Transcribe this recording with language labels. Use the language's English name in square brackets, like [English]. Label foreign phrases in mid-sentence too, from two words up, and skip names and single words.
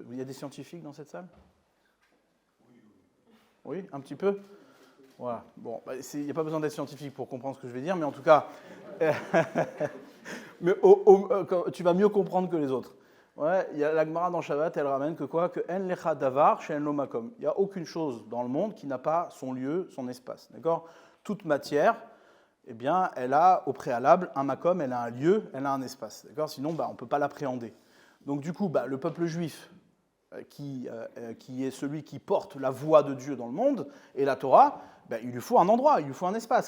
[French] Il y a des scientifiques dans cette salle ? Oui, un petit peu ? Voilà. Bon, il n'y a pas besoin d'être scientifique pour comprendre ce que je vais dire, mais en tout cas, tu vas mieux comprendre que les autres. Ouais, il y a la Gemara dans Shabbat, elle ramène que quoi ? [Hebrew] Que אין לך דבר שאין לו מקום. [French] Il n'y a aucune chose dans le monde qui n'a pas son lieu, son espace. D'accord ? Toute matière, eh bien, elle a au préalable un makom, elle a un lieu, elle a un espace. D'accord ? Sinon, on ne peut pas l'appréhender. Donc du coup, le peuple juif, qui est celui qui porte la voix de Dieu dans le monde, et la Torah, il lui faut un endroit, il lui faut un espace.